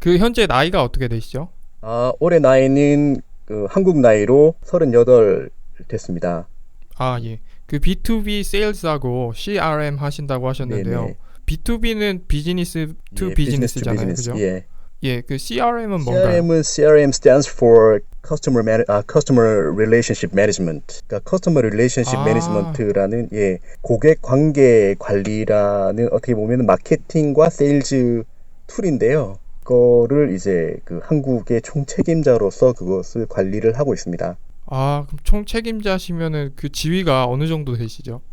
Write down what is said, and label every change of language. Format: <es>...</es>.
<ko>현재 나이가 어떻게 되시죠? 올해 나이는 한국 나이로 38 됐습니다. 예. B2B 세일즈하고 CRM 하신다고 하셨는데요. 네네. B2B는 비즈니스 투 비즈니스잖아요. 그죠? 예. 예, CRM은 뭔가요?</ko> <en>CRM stands for Customer Relationship Management.</en> <ko>그러니까 Customer Relationship Management라는 고객 관계 관리라는 어떻게 보면 마케팅과 세일즈 툴인데요. 그거를 이제 한국의 총책임자로서 그것을 관리를 하고 있습니다. 그럼 총책임자시면은 지위가 어느 정도 되시죠?</ko>